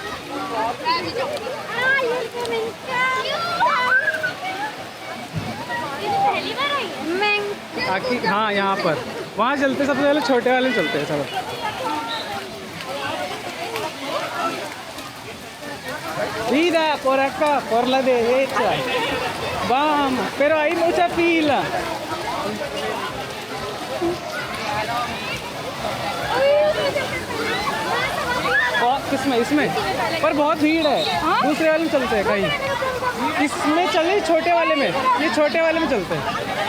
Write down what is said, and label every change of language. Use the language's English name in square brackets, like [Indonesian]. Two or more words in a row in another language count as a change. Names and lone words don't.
[Hindi] मैं भी जाऊंगी। पहली बार आई है? हाँ यहाँ पर वहाँ चलते सबसे पहले छोटे वाले चलते हैं सब। [Spanish] Vida por acá, por la derecha. Vamos, pero hay mucha fila. [Hindi] किसमें इसमें पर बहुत भीड़ है। दूसरे वाले में चलते हैं कहीं, इसमें चले छोटे वाले में, ये छोटे वाले में चलते हैं।